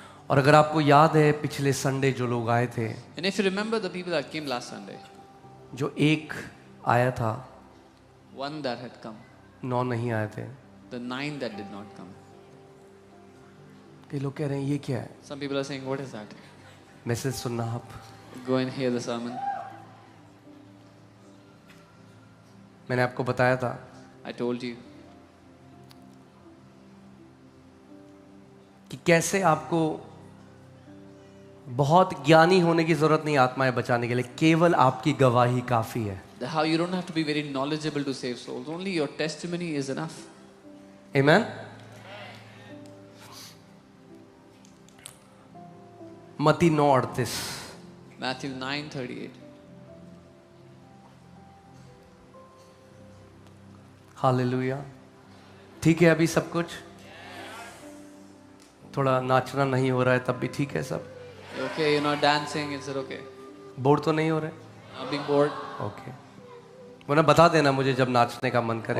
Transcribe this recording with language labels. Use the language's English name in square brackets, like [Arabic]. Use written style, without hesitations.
[Hindi] और अगर आपको याद है पिछले संडे जो लोग आए थे, [English] And if you remember the people that came last Sunday, [Hindi] जो एक आया था, [English] one that had come, [Hindi] 9 नहीं आए थे। [English] the 9 that did not come. [Hindi] कई लोग कह रहे हैं ये क्या है? [English] Some people are saying, what is that? [Hindi] Message सुनना आप। [English] Go and hear the sermon. [Hindi] मैंने आपको बताया था [English] I told you [Hindi] कि कैसे आपको बहुत ज्ञानी होने की जरूरत नहीं आत्माएं बचाने के लिए, केवल आपकी गवाही काफी है। [English] that how you don't have to be very knowledgeable to save souls. Only your testimony is enough. [Hindi] आमेन। मत्ती 9:38। [English] Matthew 9:38. [Hindi] हालेलुया। ठीक है अभी सब कुछ? थोड़ा नाचना नहीं हो रहा है तब भी ठीक है सब? [English] Okay, you're not dancing, is it okay? [Hindi] Bore तो नहीं हो रहे? [English] Not being bored? Okay. [Hindi] वो ना बता देना मुझे जब नाचने का मन करे,